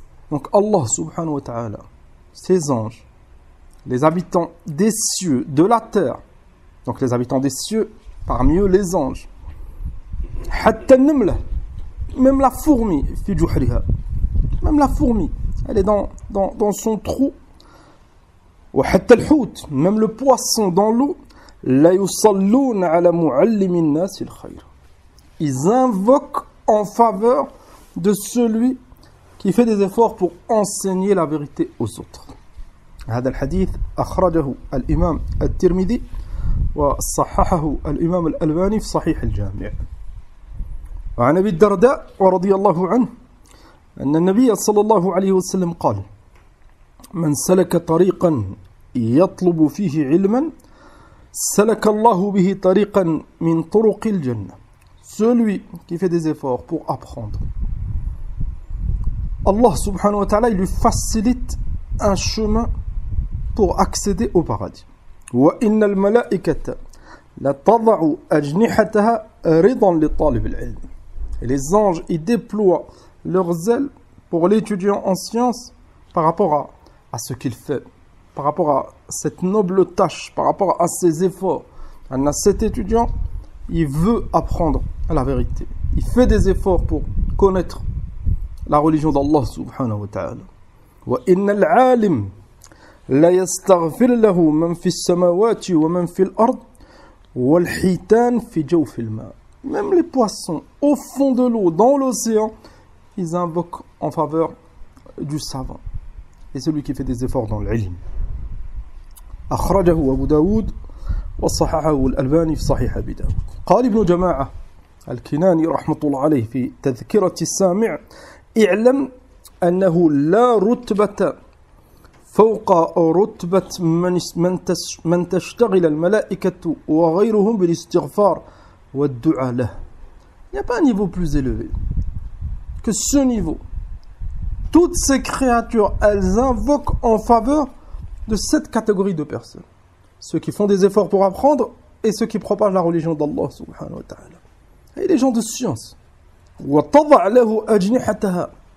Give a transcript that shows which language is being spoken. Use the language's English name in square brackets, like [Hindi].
[French] Donc Allah subhanahu wa ta'ala, ses anges, les habitants des cieux, de la terre, donc les habitants des cieux, parmi eux les anges, [Arabic] حتى النملة, [French] même la fourmi, [Arabic] في جحرها, [French] même la fourmi, elle est dans son trou, [Arabic] وحتى الحوت, [French] même le poisson dans l'eau, [Arabic] لا يصلون على معلم الناس الخير. [French] Ils invoquent en faveur de celui qui fait des efforts pour enseigner la vérité aux autres. [Arabic] هذا الحديث أخرجه الإمام الترمذي وصححه الإمام الألباني في صحيح الجامع. وعن أبي الدرداء رضي الله عنه أن النبي صلى الله عليه وسلم قال: من سلك طريقا يطلب فيه علما سلك الله به طريقا من طرق الجنة. [French] Celui qui fait des efforts pour apprendre, Allah subhanahu wa ta'ala, il lui facilite un chemin pour accéder au paradis. [Arabic] وَإِنَّ الْمَلَائِكَةَ لَتَضَعُ أَجْنِحَتَهَا رِضًا لِطَالِبِ الْعِلْمِ. [French] Et les anges, ils déploient leurs ailes pour l'étudiant en sciences par rapport à ce qu'il fait, par rapport à cette noble tâche, par rapport à ses efforts. Cet étudiant, il veut apprendre la vérité. Il fait des efforts pour connaître la religion d'Allah subhanahu wa ta'ala. [Arabic] وَإِنَّ الْعَالِمِ لَا يَسْتَغْفِرْ لَهُ مَنْ فِي السَّمَاوَاتِ وَمَنْ فِي الْأَرْضِ وَالْحِيتَانِ فِي جَوْفِ الْمَاءِ. [French] Même les poissons au fond de l'eau, dans l'océan, ils invoquent en faveur du savant. Et celui qui fait des efforts dans l'ilm. [Arabic] أخرجه أبو داود وصححه الألباني في صحيح أبي داود. قال ابن جماعة الكناني رحمة الله عليه في تذكرة السامع: اعلم أنه لا رتبة فوق رتبة من تشتغل الملائكة وغيرهم بالاستغفار والدعاء له. [French] Il n'y a pas un niveau plus élevé que ce niveau. Toutes ces créatures, elles invoquent en faveur de cette catégorie de personnes. Ceux qui font des efforts pour apprendre et ceux qui propagent la religion d'Allah subhanahu wa ta'ala. Et les gens de science. [Arabic] وَتَضَعْ لَهُ أَجْنِحَتَهَا.